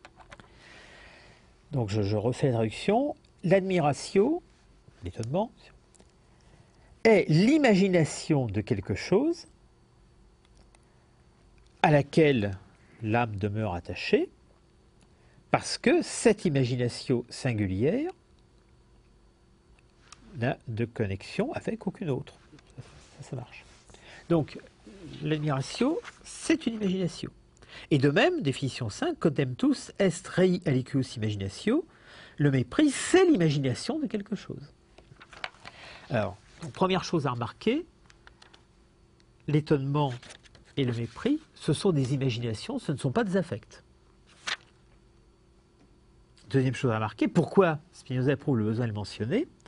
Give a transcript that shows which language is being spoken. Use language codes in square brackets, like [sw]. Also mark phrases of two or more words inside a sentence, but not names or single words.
[fr] Donc je refais la traduction. L'admiratio, l'étonnement, est l'imagination de quelque chose à laquelle l'âme demeure attachée, parce que cette imagination singulière n'a de connexion avec aucune autre. Ça marche. Donc, l'admiratio, c'est une imagination. Et de même, définition 5, [la] contemptus est rei aliquus imaginatio, [fr] le mépris, c'est l'imagination de quelque chose. Alors, donc, première chose à remarquer, l'étonnement et le mépris, ce sont des imaginations, ce ne sont pas des affects. Deuxième chose à remarquer, pourquoi Spinoza éprouve le besoin de le mentionner?